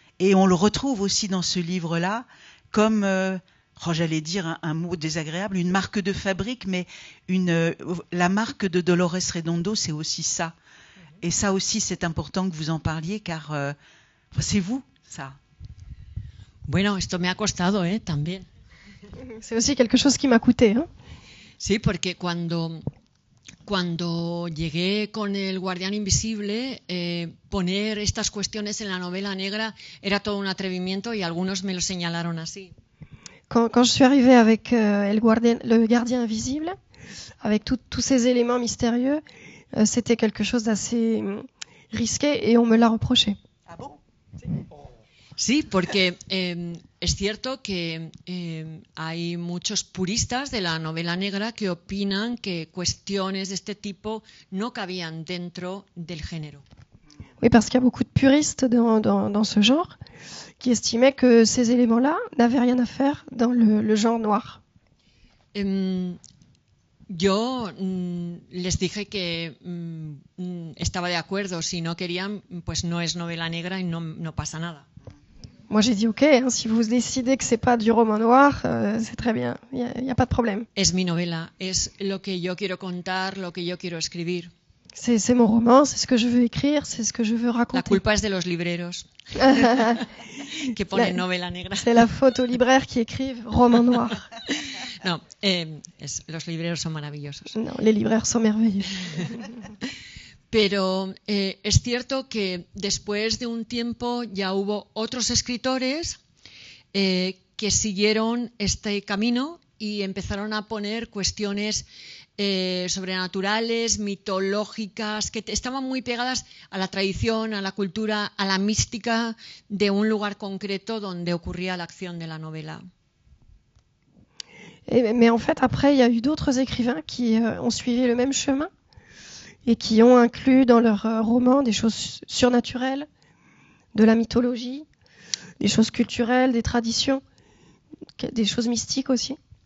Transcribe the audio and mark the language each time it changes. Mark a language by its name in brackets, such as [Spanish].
[French] Et on le retrouve aussi dans ce livre-là comme, j'allais dire un mot désagréable, une marque de fabrique, mais la marque de Dolores Redondo, c'est aussi ça. Et ça aussi, c'est important que vous en parliez, car c'est vous, ça. [Spanish] Bueno, esto me ha costado, también. [French] C'est aussi quelque chose qui m'a coûté. Hein. [Spanish] Sí, porque cuando llegué con El Guardián Invisible, poner estas cuestiones en la novela negra era todo un atrevimiento y algunos me lo señalaron así. [French] Quand je suis arrivée avec le gardien invisible, avec tous ces éléments mystérieux, c'était quelque chose d'assez risqué et on me l'a reproché. Ah bon? [Spanish] Sí, porque es cierto que hay muchos puristas de la novela negra que opinan que cuestiones de este tipo no cabían dentro del género. [French] Oui, parce qu'il y a beaucoup de puristes dans ce genre qui estimaient que ces éléments-là n'avaient rien à faire dans le genre noir. [Spanish] Yo les dije que estaba de acuerdo, si no querían, pues no es novela negra y no pasa nada. [French] Moi, j'ai dit OK, hein, si vous décidez que c'est pas du roman noir, c'est très bien, il y a pas de problème. [Spanish] Es mi novela, es lo que yo quiero contar, lo que yo quiero escribir. [French] C'est mon roman, c'est ce que je veux écrire, c'est ce que je veux raconter. [Spanish] La culpa es de los libreros que ponen novela negra. [French] C'est la faute aux libraires qui écrivent roman noir. [Spanish] No, los libreros son maravillosos. [French] Non, les libraires sont merveilleux. [Spanish] Pero es cierto que después de un tiempo ya hubo otros escritores que siguieron este camino y empezaron a poner cuestiones sobrenaturales, mitológicas, que estaban muy pegadas a la tradición, a la cultura, a la mística de un lugar concreto donde ocurría la acción de la novela. [French] Mais en fait, après, il y a eu d'autres écrivains qui ont suivi le même chemin et qui ont inclus dans leurs romans des choses surnaturelles, de la mythologie, des choses culturelles, des traditions, des choses mystiques aussi.